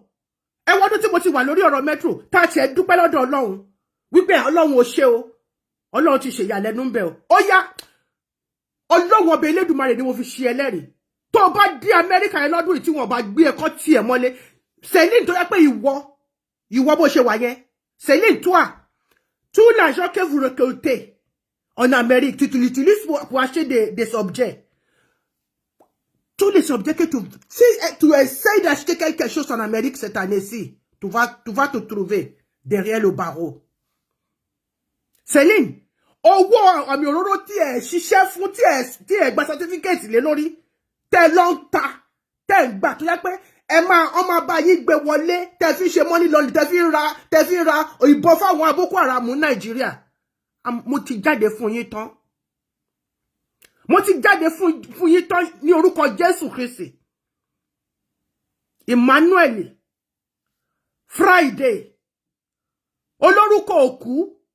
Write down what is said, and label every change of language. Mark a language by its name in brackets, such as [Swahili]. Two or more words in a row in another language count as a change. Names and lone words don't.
[Yoruba] Ẹ wo ọdún tí mo ti wà lórí ọ̀rọ̀ metro. Tá a ti ẹ̀ dúpẹ́ lọ́dọ̀ Ọlọ́run. Wípé Ọlọ́run ò ṣe o. Ọlọ́run ti ṣe ìyàlẹ́nu ń bẹ o. Ó yá. Ọlọ́run ọba Elédùmarè ni mo fi ṣe ẹlẹ́rìí. Tó bá dé Amẹ́ríkà yẹn lọ́dún tí wọ́n bá gbé ẹ̀kọ́ tí ẹ̀ mọ́lé. Céline tó yẹ pé ìwọ bó ṣe wà yẹn. [French] Céline, toi, tout l'argent que vous récoltez en Amérique, tu l'utilises pour acheter des objets. Tous les objets que si tu essayes d'acheter quelque chose en Amérique cette année-ci, tu vas te trouver derrière le barreau. Céline, [Yoruba] owó àmì òróró tí ẹ ṣiṣẹ́ fún tí ẹ gba certificate lé lórí tẹ́ lọ ń ta tẹ́ gbà tó yẹ pé ẹ máa bá yín gbé wọlé tẹ́ fi ṣe [English] money laundry [Yoruba] tẹ́ fi ra ìbọn fáwọn Boko Haram Nàìjíríà. Mo ti jáde fún yín tán. Mo ti jáde fún yín tán ní orúkọ Jésù Kristi. Emmanuel Friday olórúkọ òkú.